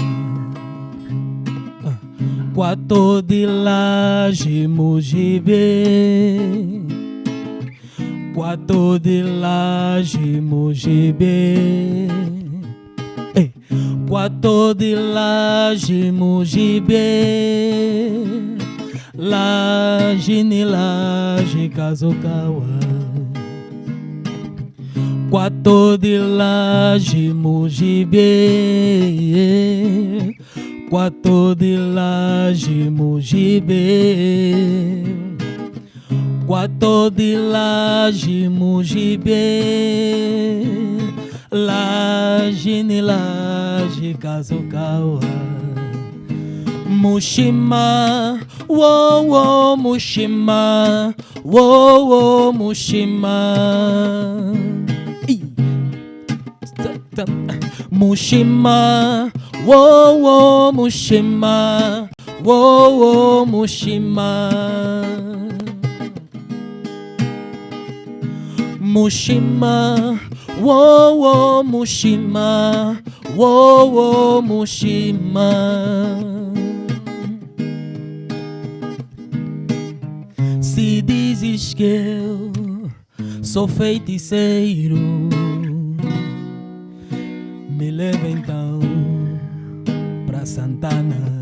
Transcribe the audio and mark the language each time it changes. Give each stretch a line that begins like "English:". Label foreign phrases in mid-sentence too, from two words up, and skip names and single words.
Portuguese: Quatro de Laje Mujibe, Quatro de Laje Mujibe, Quatro de Laje Mujibe,
Kimbundu: Laje ni Laje Kazokawa.
Portuguese: Quatro de Laje, Mujibe. Quatro de Laje, Mujibe. Quatro de Laje, Mujibe.
Kimbundu: Laje ni laje, Kazukawa. Mushima, wo wo Mushima, wo wo Mushima. Mushima, wo wo Mushima, wo wo Mushima. Mushima, wo wo Mushima, wo wo Mushima.
Portuguese: Se dizes que eu sou feiticeiro, me leva então pra Santana.